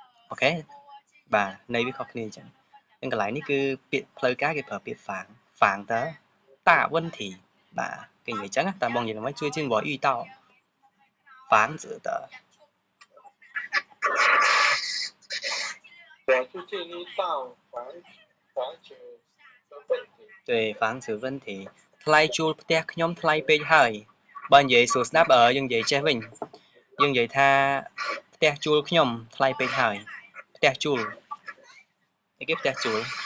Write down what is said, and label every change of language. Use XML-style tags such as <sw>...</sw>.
<km>អូខេបាទន័យវាខុសគ្នាអញ្ចឹងកន្លែងនេះគឺពាក្យផ្លូវការគេប្រើពាក្យហ្វាងតើ大问题បាទគេនិយាយអញ្ចឹងតែបងនិយាយមកជួយជា</km> <zh>我遇到房子的我最近遇到房子的问题对房子问题</zh> <km>ថ្លៃជួលផ្ទះខ្ញុំថ្លៃពេកហើយបើនិយាយសួរស្ដាប់យើងនិយាយចេះវិញយើងនិយាយថាផ្ទះជួលខ្ញុំថ្លៃពេកហើយផ្ទះជួលអីគេផ្ទះជួល</km>